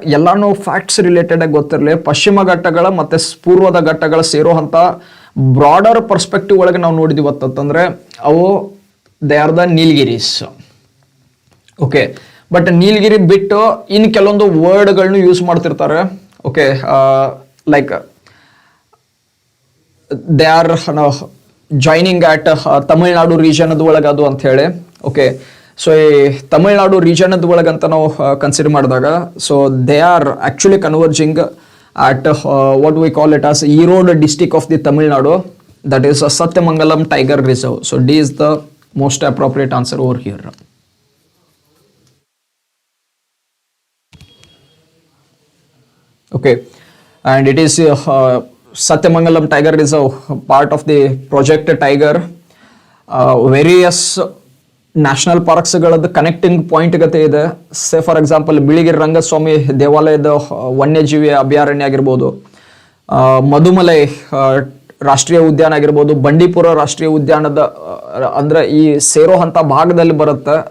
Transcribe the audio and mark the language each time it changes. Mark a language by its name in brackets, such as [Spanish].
[Kannada] ಎಲ್ಲಾನು facts related ಆಗಿ ಗೊತ್ತಿರಲಿ. ಪಶ್ಚಿಮ ಘಟ್ಟಗಳ ಮತ್ತೆ ಪೂರ್ವದ ಘಟ್ಟಗಳ ಸೇರೋ ಅಂತ ಬ್ರಾಡರ್ ಪರ್ಸ್ಪೆಕ್ಟಿವ್ ಒಳಗೆ ನಾವು ನೋಡಿದ್ವಿ ಅಂತಂದ್ರೆ ಅವು [English] They are the Nilgiris. [Kannada] Okay, but ನೀಲಗಿರಿ ಬಿಟ್ಟು ಇನ್ನು ಕೆಲವೊಂದು ವರ್ಡ್ಗಳನ್ನ ಯೂಸ್ ಮಾಡ್ತಿರ್ತಾರೆ. [English] okay, like they are joining at Tamil Nadu [Kannada] ರೀಜನದ ಒಳಗೆ ಅದು ಅಂತ ಹೇಳಿ. [English] okay, so [Kannada] ಈ ತಮಿಳ್ನಾಡು ರೀಜನದ ಒಳಗಂತ ನಾವು ಕನ್ಸಿಡರ್ ಮಾಡಿದಾಗ [English] So they are actually converging at what we call it as Erode district of the Tamil Nadu, that is Satyamangalam Tiger Reserve. So D is the most appropriate answer over here. Okay, and it is Satyamangalam Tiger Reserve, part of the Project Tiger. [Kannada] Various national ಪಾರ್ಕ್ಸ್ಗಳದ್ದು connecting point ಗತೆ ಇದೆ. [English] say for example [Kannada] Biligiri Rangaswamy ದೇವಾಲಯದ ವನ್ಯಜೀವಿ ಅಭಯಾರಣ್ಯ ಆಗಿರ್ಬೋದು, ಮಧುಮಲೈ ರಾಷ್ಟ್ರೀಯ ಉದ್ಯಾನ ಆಗಿರ್ಬೋದು, ಬಂಡೀಪುರ ರಾಷ್ಟ್ರೀಯ ಉದ್ಯಾನದ ಅಂದ್ರೆ ಈ ಸೇರೋ ಅಂತ ಭಾಗದಲ್ಲಿ ಬರುತ್ತೆ.